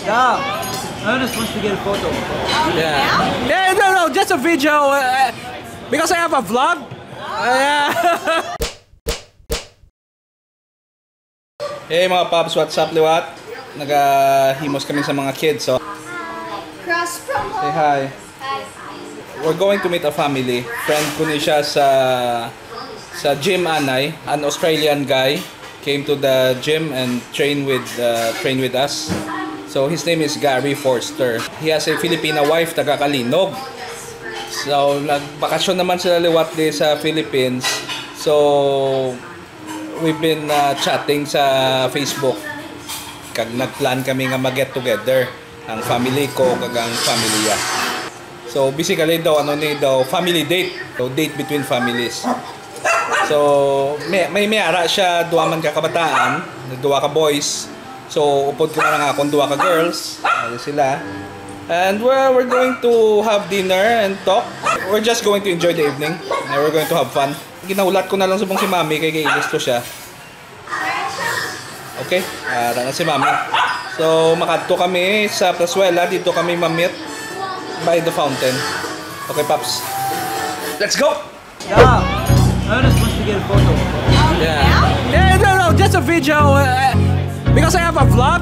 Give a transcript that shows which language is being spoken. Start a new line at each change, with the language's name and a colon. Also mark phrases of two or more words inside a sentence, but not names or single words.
English: Yeah. Ernest wants to get a photo. Yeah. Yeah, no, just a video. Because I have a vlog. Yeah.
Hiligaynon: Hey mga paps,
English: what's up liwat?
Hiligaynon: Nagahimos kami sa mga kids, so
English: say hi. We're going to meet a family.
Hiligaynon: Friend ko ni siya sa gym anay.
English: An Australian guy came to the gym and trained with us. So his name is Gary Forster. He has a Filipina wife,
Hiligaynon: taga Calinog. So nagbakasyon naman sila liwat di sa Philippines.
English: So we've been chatting sa Facebook.
Hiligaynon: Kag nagplan kami nga mag-
English: get together
Hiligaynon: ang family ko kag ang pamilya. So basically daw
English: family date. So date between families.
Hiligaynon: So may ara siya duha man ka kabataan, duha ka boys. So upod ko na nga akong duha ka girls. Ano sila?
English: And we're going to have dinner and talk. We're just going to enjoy the evening. And we're going to have fun.
Hiligaynon: Ginaulat ko na lang subong si Mami kay gusto siya. Okay? Na si Mami. So makadto kami sa Plazuela, dito kami mamit
English: by the fountain. Okay, Pops. Let's go! Yeah. Ernest wants to get a photo. Yeah. Yeah, no, just a video. Because I have a vlog.